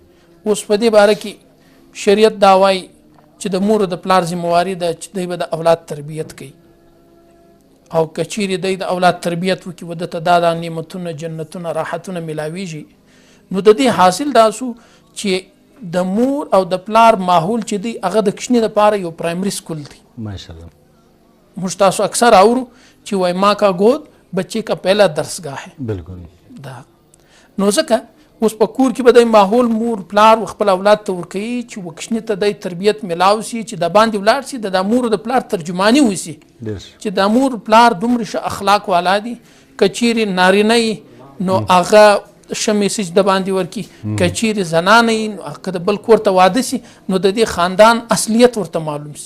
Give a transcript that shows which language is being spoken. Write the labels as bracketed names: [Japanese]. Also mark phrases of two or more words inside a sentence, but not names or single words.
[Pashto] اوس په دې باره کې شریعت دا وایي چې د مور د پلار ذمواري ده چې دی به د اولاد تربیت کوي، او که چیرې دی د اولاد تربیت وکړي و دته دا نعمتونه جنتونه راحتونه میلاویږي، نو د دې حاصل دا سو چې د مور او د پلار ماحول چې دی هغه د کوچني دپاره یو پرایمري سکول دی. ماشاءالله. موږ تاسو اکثر اورو چې وای [Urdu] ماں کا گود بچے کا پہلا درسگاہ ہے. [Pashto] بالکل. دا نو ځکه اوس په کور کې به د ماحول مور پلار خپل اولاد ته ورکوي چې وکشنې ته د تربیت میلاو سي، چې د باندې ولاړ سي، د مور د پلار ترجمانی وسی، چې د مور پلار دومره ښه اخلاق والا دي، که چیرې نارینه نو هغه ښه میسج د باندې ورکي، که چیرې زنانه نو که د بل کور ته واده سي نو د دې خاندان اصلیت ورته معلوم سي.